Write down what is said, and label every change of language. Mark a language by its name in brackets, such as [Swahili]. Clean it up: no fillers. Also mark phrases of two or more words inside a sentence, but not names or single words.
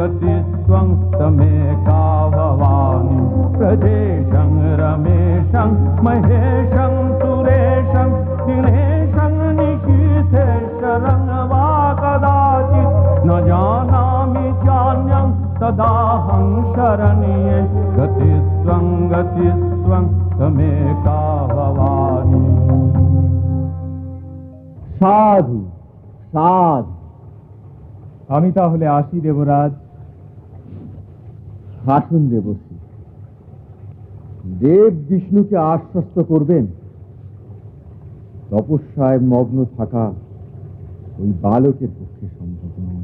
[Sanskrit] तमेका भवानि प्रदेशं रमेशं महेशं सुरेशं दिनेशं निशीथेश्वरं वा कदाचित् न जानामि चान्यं तदाहं शरण्ये गतिस्त्वं तमेका भवानि। [Bangla] সাধু সাধু। আমি তাহলে আসি দেবরাজ। আসুন দেবশ্রী। দেব বিষ্ণুকে আশ্বস্ত করবেন তপস্যায় মগ্ন থাকা ওই বালকের পক্ষে সম্ভব নয়।